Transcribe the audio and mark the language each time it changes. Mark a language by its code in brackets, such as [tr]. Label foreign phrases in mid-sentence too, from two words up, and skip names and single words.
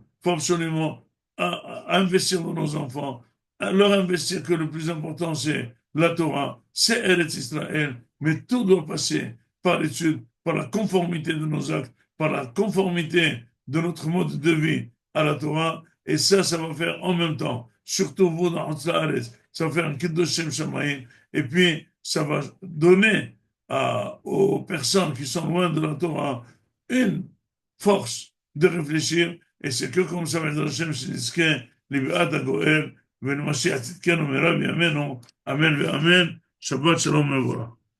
[fr] Il faut absolument investir dans nos enfants, leur investir que le plus important, c'est la Torah, c'est Eretz Israël, mais tout doit passer par l'étude, par la conformité de nos actes, par la conformité de notre mode de vie à la Torah. Et ça va faire en même temps, surtout vous dans Hatzla'aretz, ça va faire un [he] קידוש שם שמים. [fr] Et puis, ça va donner aux personnes qui sont loin de la Torah une force de réfléchir. Et c'est que comme ça, [he] בעזרת השם, שנזכה לביאת הגואל ולמשיח צדקנו מהרה בימינו, אמן ואמן. שבת שלום מבורך.